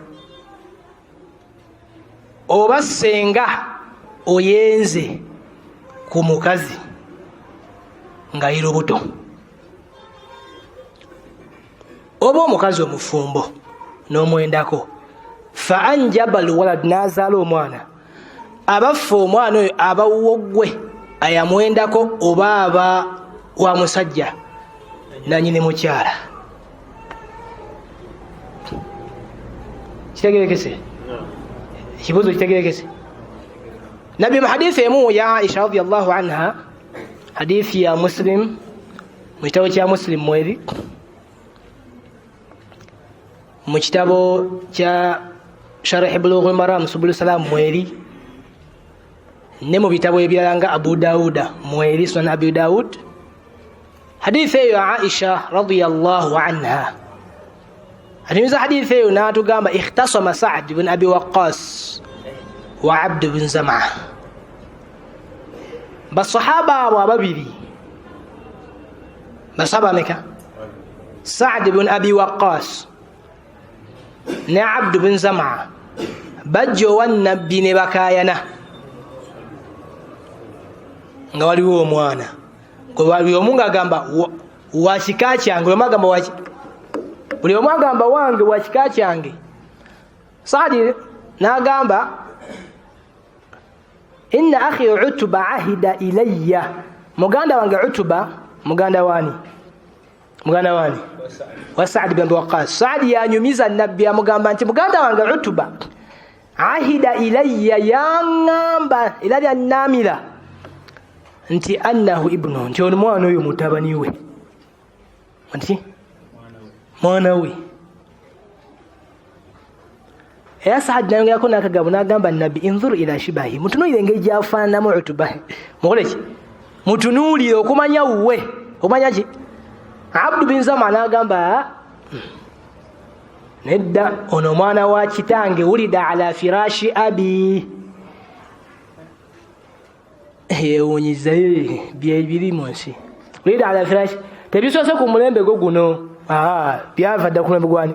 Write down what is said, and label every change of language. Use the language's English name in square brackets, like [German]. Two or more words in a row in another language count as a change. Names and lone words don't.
[Ganda] Oba senga oyenze ku mukazi nga yiri lubuto, oba omukazi omufumbo n'omwendako, [Arabic] فأنجب الولد, [Ganda] n'azaala omwana, abaffe omwana oyo aba wogwe ayamwendako oba aba wa musajja nanyini mukyala. Kitegerekese? Ekibuuzo kitegerekese? Nabbi mu hadithi emu ya Aisha [Arabic] رضي الله عنها, [Ganda] hadithi ya Muslim, mu kitabo kya Muslim mweri, mu kitabo kya Sharh Bulughul Maram Subul Salam mweri, ne mu bitabo ebirala nga Abu Dawuda mweri, Sunan Abi Dawud. Hadithi eyo ya Aisha [Arabic] رضي الله عنها, [Ganda] hadithi hadithi eyo n'atugamba [Arabic] اختصم سعد بن أبي وقاص وعبد بن زمعة, [Ganda] basahaba abo ababiri, basahaba meka? Sa'd ibn Abi Waqqas ne Abd ibn Zam'a bajjo wa nabbi ne bakayana nga waliwo omwana gwe waliwo omunga agamba wa kika kyange, buli omu agamba waki, buli omu agamba wange wa kika kyange. Saadi n'agamba [Arabic] إن أخي عتبة عهد إلي, [Ganda] muganda wange Utba, muganda wani? Muganda wani? Wa Sa'd ibn Waqqas. Saadi yanyumiza nabbi amugamba nti muganda wange [Arabic] عتبة عهد إلي, [Ganda] yangamba ila annamira nti [Arabic] أنه ابنه, [Ganda] nti ono mwana oyo mutabani we, nti mwana we. Ya Saad nayo yakona akagabo n'agamba nabbi [Arabic] انظروا إلى شبهه, [Ganda] mutunuulire engeri gyafaananamu Utba, mukole ki, mutunuulire okumanya wuwe, omanya ki. Abdu bin Zama n'agamba nedda, ono mwana wa kitange, [Arabic] ولد على فراش أبي, [Ganda] yewunyiza byebiri mu nsi, [Arabic] ولد على فراش, [Ganda] tebisoose ku mulembe gwo guno, byava dda ku mulembe gwani.